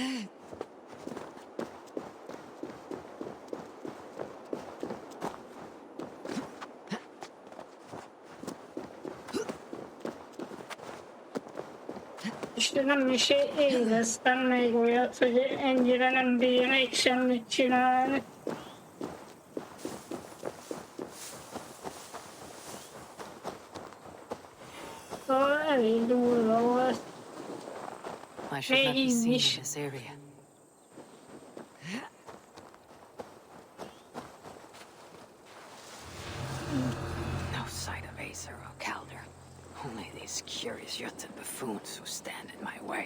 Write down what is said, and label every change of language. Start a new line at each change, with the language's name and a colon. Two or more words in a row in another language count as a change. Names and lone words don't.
Hungarian: És nem is éreztem még olyat, hogy ennyire nem bírnék semmit csinálni. Szóval elég durva volt.
English: I should not be seen in this area. No sight of Acer or Calder. Only these curious yurts and buffoons who stand in my way.